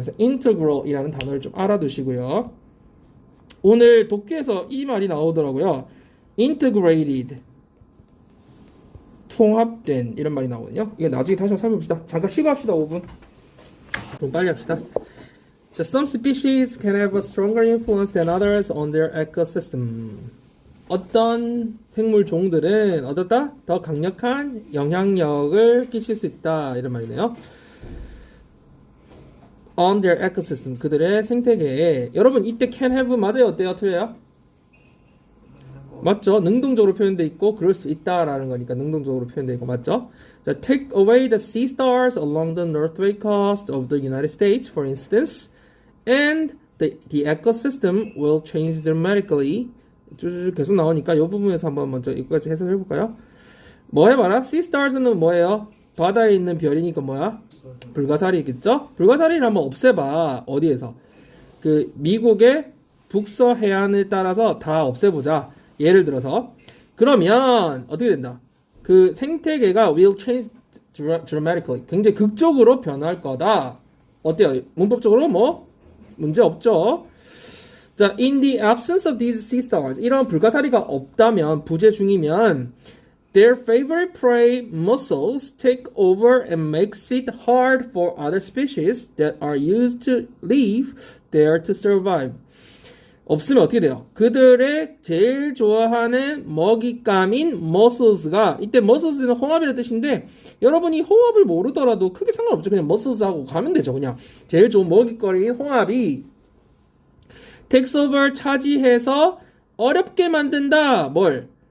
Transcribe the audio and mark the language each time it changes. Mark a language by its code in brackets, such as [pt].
[ko] 그래서 integral이라는 단어를 좀 알아두시고요. 오늘 독해에서 이 말이 나오더라고요. integrated 통합된 이런 말이 나오거든요. 이거 나중에 다시 한번 살펴봅시다. 잠깐 쉬고 합시다. 5분. 좀 빨리 합시다. [en] 자, some species can have a stronger influence than others on their ecosystem. [ko] 어떤 생물 종들은 어떻다? 더 강력한 영향력을 끼칠 수 있다. 이런 말이네요. [en] On their ecosystem. [ko] 그들의 생태계에. 여러분, 이때 can have 맞아요? 어때요? 틀려요? 맞죠? 능동적으로 표현되어 있고 그럴 수 있다라는 거니까 능동적으로 표현되어 있고 맞죠? [en] 자, take away the sea stars along the northwest coast of the United States, for instance, and the ecosystem will change dramatically. [ko] 쭉 계속 나오니까 이 부분에서 한번 먼저 이거까지 해석해 볼까요? 뭐 해봐라? sea stars는 뭐예요? 바다에 있는 별이니까 뭐야? 불가사리겠죠? 불가사리를 한번 없애봐. 어디에서? 그 미국의 북서 해안을 따라서 다 없애보자. 예를 들어서 그러면 어떻게 된다? 그 생태계가 [en] will change dramatically. [ko] 굉장히 극적으로 변할 거다. 어때요? 문법적으로 뭐 문제 없죠? [en] 자, in the absence of these sea stars, [ko] 이런 불가사리가 없다면 부재 중이면 [en] their favorite prey mussels take over and makes it hard for other species that are used to live there to survive. [ko] 없으면 어떻게 돼요? 그들의 제일 좋아하는 먹잇감인 muscles가 이때 muscles는 홍합이라는 뜻인데 여러분이 홍합을 모르더라도 크게 상관없죠. 그냥 muscles하고 가면 되죠. 그냥 제일 좋은 먹잇거리인 홍합이 [en] takes over [ko] 차지해서 어렵게 만든다. 뭘?